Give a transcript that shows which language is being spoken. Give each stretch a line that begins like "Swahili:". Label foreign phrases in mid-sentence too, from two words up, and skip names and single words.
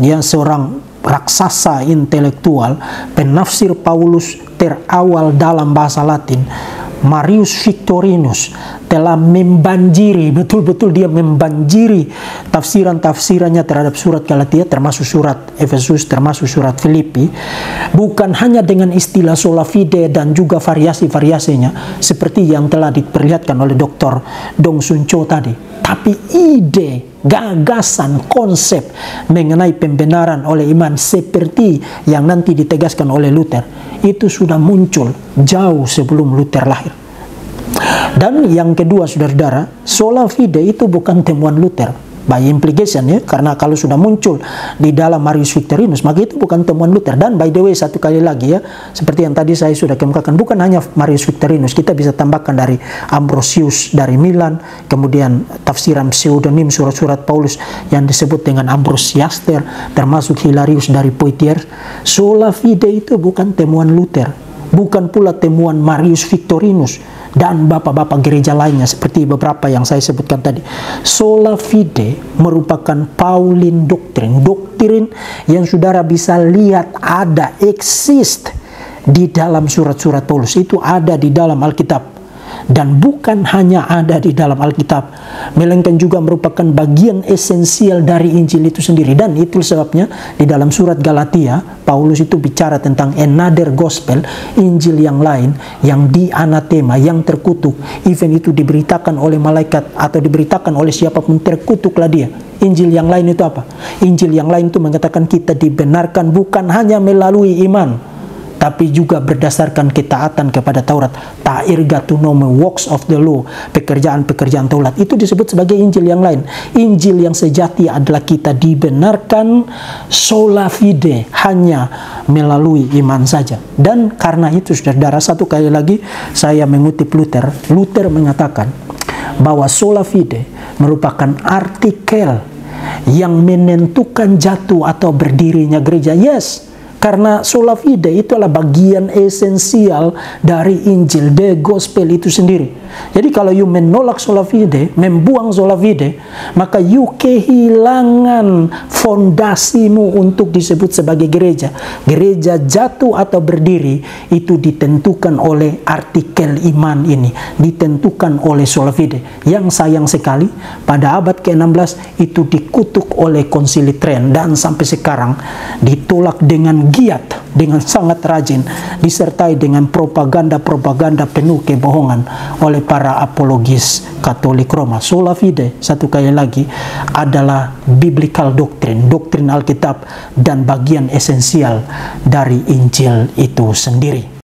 Indonesian: ya, seorang raksasa intelektual, penafsir Paulus terawal dalam bahasa Latin, Marius Victorinus, telah membanjiri, betul-betul dia membanjiri tafsiran-tafsirannya terhadap surat Galatia, termasuk surat Efesus, termasuk surat Filipi, bukan hanya dengan istilah
Latin: sola fide
Indonesian: dan juga variasi-variasinya seperti yang telah diperlihatkan oleh Dr. Dong Sun Cho tadi, tapi ide, gagasan, konsep mengenai pembenaran oleh iman seperti yang nanti ditegaskan oleh Luther itu sudah muncul jauh sebelum Luther lahir. Dan yang kedua, saudara-saudara,
Latin: sola fide
Indonesian: itu bukan temuan Luther
English: by implication,
Indonesian: ya, karena kalau sudah muncul di dalam Marius Victorinus maka itu bukan temuan Luther.
English: Dan by the way,
Indonesian: satu kali lagi, ya, seperti yang tadi saya sudah kemukakan, bukan hanya Marius Victorinus, kita bisa tambahkan dari Ambrosius dari Milan, kemudian tafsiran pseudonim surat-surat Paulus yang disebut dengan Ambrosiaster, termasuk Hilarius dari Poitiers.
Latin: Sola fide
Indonesian: itu bukan temuan Luther, bukan pula temuan Marius Victorinus dan bapak-bapak gereja lainnya seperti beberapa yang saya sebutkan tadi.
Latin: Sola fide
Indonesian: merupakan Pauline doktrin, doktrin yang saudara bisa lihat ada, exist di dalam surat-surat Paulus, itu ada di dalam Alkitab. Dan bukan hanya ada di dalam Alkitab, melainkan juga merupakan bagian esensial dari Injil itu sendiri. Dan itu sebabnya di dalam surat Galatia, Paulus itu bicara tentang
English: another gospel,
Indonesian: Injil yang lain, yang dianatema, yang terkutuk. Even itu diberitakan oleh malaikat atau diberitakan oleh siapapun, terkutuklah dia. Injil yang lain itu apa? Injil yang lain itu mengatakan kita dibenarkan bukan hanya melalui iman, tapi juga berdasarkan ketaatan kepada Taurat.
Greek: Ta'irga to nome
English: works of the law,
Indonesian: pekerjaan-pekerjaan Taurat. Itu disebut sebagai Injil yang lain. Injil yang sejati adalah kita dibenarkan
Latin: sola fide,
Indonesian: hanya melalui iman saja. Dan karena itu, saudara, satu kali lagi saya mengutip Luther. Luther mengatakan bahwa
Latin: sola fide
Indonesian: merupakan artikel yang menentukan jatuh atau berdirinya gereja. Yes, karena
Latin: sola fide
Indonesian: itu adalah bagian esensial dari Injil,
English: the gospel
Indonesian: itu sendiri. Jadi kalau you menolak
Latin: sola fide,
Indonesian: membuang
Latin: sola fide,
Indonesian: maka you kehilangan fondasimu untuk disebut sebagai gereja. Gereja jatuh atau berdiri itu ditentukan oleh artikel iman ini, ditentukan oleh
Latin: sola fide.
Indonesian: Yang sayang sekali pada abad ke-16 itu dikutuk oleh Konsili Trident dan sampai sekarang ditolak dengan giat, dengan sangat rajin, disertai dengan propaganda-propaganda penuh kebohongan oleh para apologis Katolik Roma.
Latin: Sola fide,
Indonesian: satu kali lagi, adalah
English: biblical doctrine,
Indonesian: doktrin Alkitab dan bagian esensial dari Injil itu sendiri.